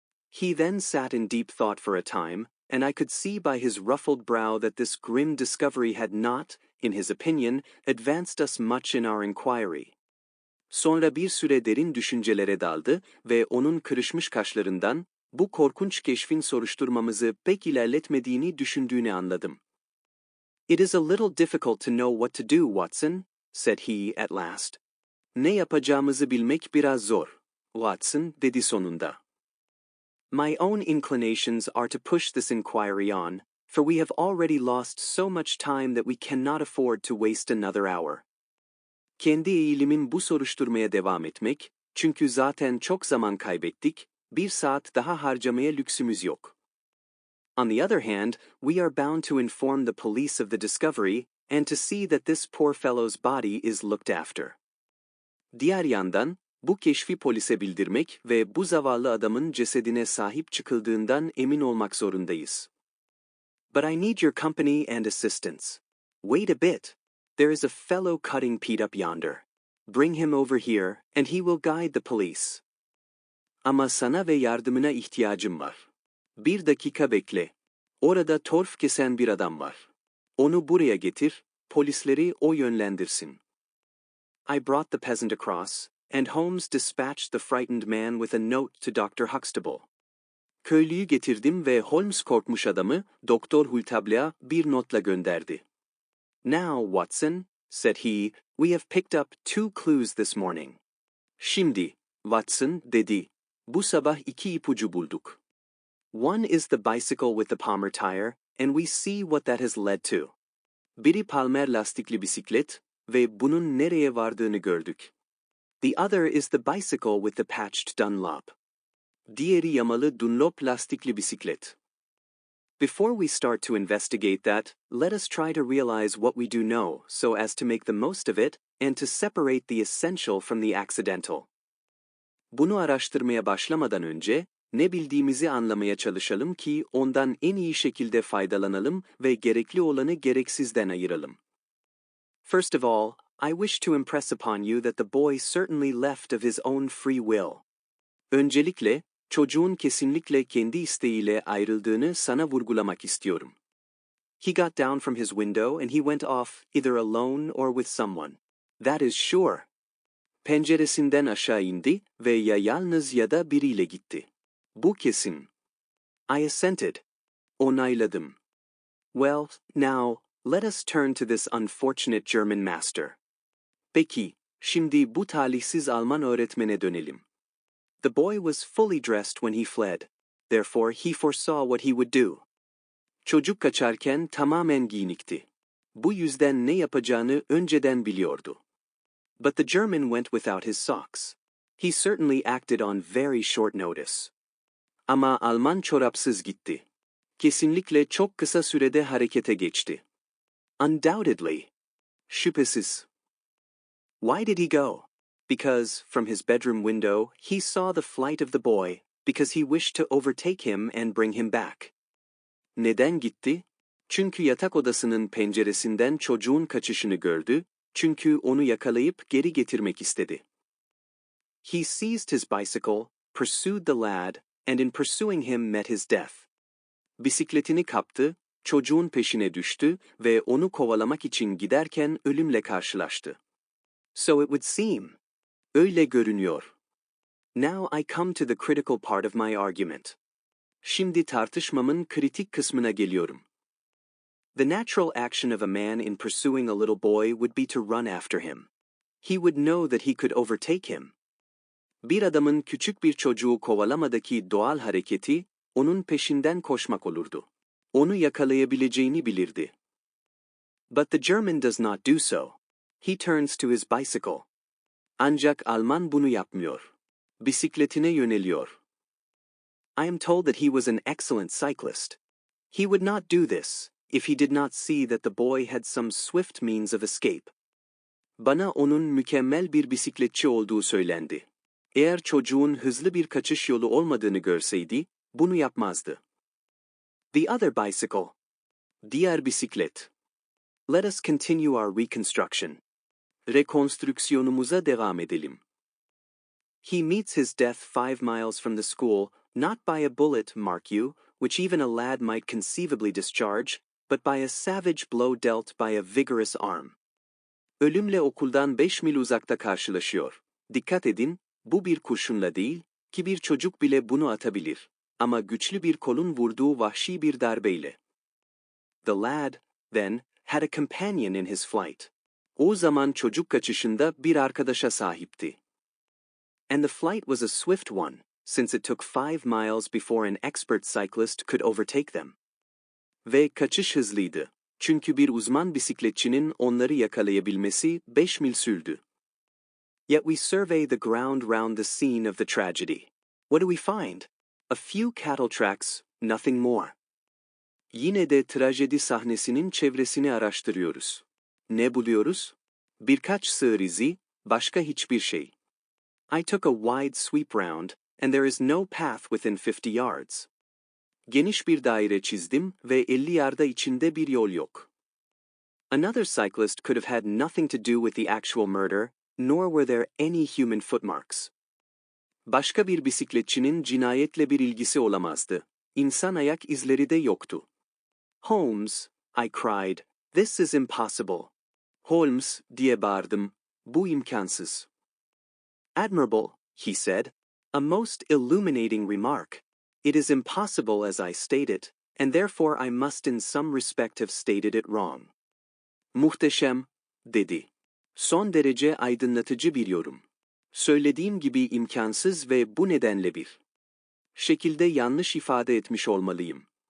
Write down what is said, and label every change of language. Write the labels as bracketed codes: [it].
[en] He then sat in deep thought for a time, and I could see by his ruffled brow that this grim discovery had not, in his opinion, advanced us much in our inquiry. [tr] Sonra bir süre derin düşüncelere daldı ve onun kırışmış kaşlarından bu korkunç keşfin soruşturmamızı pek ilerletmediğini düşündüğünü anladım. [en] "It is a little difficult to know what to do, Watson," said he at last. [tr] "Ne yapacağımızı bilmek biraz zor, Watson," dedi sonunda. [en] My own inclinations are to push this inquiry on, for we have already lost so much time that we cannot afford to waste another hour. [tr] Kendi eğilimim bu soruşturmaya devam etmek, çünkü zaten çok zaman kaybettik, bir saat daha harcamaya lüksümüz yok. [en] On the other hand, we are bound to inform the police of the discovery and to see that this poor fellow's body is looked after. [tr] Diğer yandan, bu keşfi polise bildirmek ve bu zavallı adamın cesedine sahip çıkıldığından emin olmak zorundayız. [en] But I need your company and assistance. Wait a bit. There is a fellow cutting Pete up yonder. Bring him over here, and he will guide the police. [tr] Ama sana ve yardımına ihtiyacım var. Bir dakika bekle. Orada torf kesen bir adam var. Onu buraya getir, polisleri o yönlendirsin. [en] I brought the peasant across, and Holmes dispatched the frightened man with a note to Dr. Huxtable. [tr] Köylüyü getirdim ve Holmes korkmuş adamı Doktor Huxtable'a bir notla gönderdi. [en] "Now, Watson," said he, "we have picked up 2 clues this morning." [tr] Şimdi, Watson, dedi, bu sabah 2 ipucu bulduk. [en] One is the bicycle with the Palmer tire, and we see what that has led to. [tr] Biri Palmer lastikli bisiklet ve bunun nereye vardığını gördük. [en] The other is the bicycle with the patched Dunlop. [tr] Diğeri yamalı Dunlop lastikli bisiklet. [en] Before we start to investigate that, let us try to realize what we do know so as to make the most of it and to separate the essential from the accidental. [tr] Bunu araştırmaya başlamadan önce, ne bildiğimizi anlamaya çalışalım ki ondan en iyi şekilde faydalanalım ve gerekli olanı gereksizden ayıralım. [en] First of all, I wish to impress upon you that the boy certainly left of his own free will. [tr] Öncelikle, çocuğun kesinlikle kendi isteğiyle ayrıldığını sana vurgulamak istiyorum. [en] He got down from his window and he went off either alone or with someone. That is sure. [tr] Penceresinden aşağı indi ve ya yalnız ya da biriyle gitti. Bu kesin. [en] I assented. [tr] Onayladım. [en] Well, now, let us turn to this unfortunate German master. [tr] Peki, şimdi bu talihsiz Alman öğretmene dönelim. [en] The boy was fully dressed when he fled. Therefore, he foresaw what he would do. [tr] Çocuk kaçarken tamamen giyinikti. Bu yüzden ne yapacağını önceden biliyordu. [en] But the German went without his socks. He certainly acted on very short notice. [tr] Ama Alman çorapsız gitti. Kesinlikle çok kısa sürede harekete geçti. [en] Undoubtedly. [tr] Şüphesiz. [en] Why did he go? Because, from his bedroom window, he saw the flight of the boy, because he wished to overtake him and bring him back. [tr] Neden gitti? Çünkü yatak odasının penceresinden çocuğun kaçışını gördü, çünkü onu yakalayıp geri getirmek istedi. [en] He seized his bicycle, pursued the lad, and in pursuing him met his death. [tr] Bisikletini kaptı, çocuğun peşine düştü ve onu kovalamak için giderken ölümle karşılaştı. [en] So it would seem. [tr] Öyle görünüyor. [en] Now I come to the critical part of my argument. [tr] Şimdi tartışmamın kritik kısmına geliyorum. [en] The natural action of a man in pursuing a little boy would be to run after him. He would know that he could overtake him. [tr] Bir adamın küçük bir çocuğu kovalamadaki doğal hareketi, onun peşinden koşmak olurdu. Onu yakalayabileceğini bilirdi. [en] But the German does not do so. He turns to his bicycle. [tr] Ancak Alman bunu yapmıyor. Bisikletine yöneliyor. [en] I am told that he was an excellent cyclist. He would not do this if he did not see that the boy had some swift means of escape. [tr] Bana onun mükemmel bir bisikletçi olduğu söylendi. Eğer çocuğun hızlı bir kaçış yolu olmadığını görseydi, bunu yapmazdı. [en] The other bicycle. [tr] Diğer bisiklet. [en] Let us continue our reconstruction. [tr] Rekonstrüksiyonumuza devam edelim. [en] He meets his death 5 miles from the school, not by a bullet, mark you, which even a lad might conceivably discharge, but by a savage blow dealt by a vigorous arm. [tr] Ölümle okuldan 5 mil uzakta karşılaşıyor. Dikkat edin, bu bir kurşunla değil, ki bir çocuk bile bunu atabilir. Ama güçlü bir kolun vurduğu vahşi bir darbeyle. [en] The lad, then, had a companion in his flight. [tr] O zaman çocuk kaçışında bir arkadaşa sahipti. [en] And the flight was a swift one, since it took 5 miles before an expert cyclist could overtake them. [tr] Ve kaçış hızlıydı. Çünkü bir uzman bisikletçinin onları yakalayabilmesi 5 mil sürdü. [en] Yet we survey the ground round the scene of the tragedy. What do we find? A few cattle tracks, nothing more. [tr] Yine de trajedi sahnesinin çevresini araştırıyoruz. Ne buluyoruz? Birkaç sığır izi, başka hiçbir şey. [en] I took a wide sweep round, and there is no path within 50 yards. [tr] Geniş bir daire çizdim ve 50 yarda içinde bir yol yok. [en] Another cyclist could have had nothing to do with the actual murder, nor were there any human footmarks. [tr] Başka bir bisikletçinin cinayetle bir ilgisi olamazdı. İnsan ayak izleri de yoktu. [en] Holmes, I cried, this is impossible. [tr] Holmes, diye bağırdım, bu imkansız. [en] Admirable, he said, a most illuminating remark. It is impossible as I state it, and therefore I must in some respect have stated it wrong. [tr] Muhteşem, dedi. Son derece aydınlatıcı bir yorum. Söylediğim gibi imkansız ve bu nedenle bir şekilde yanlış ifade etmiş olmalıyım.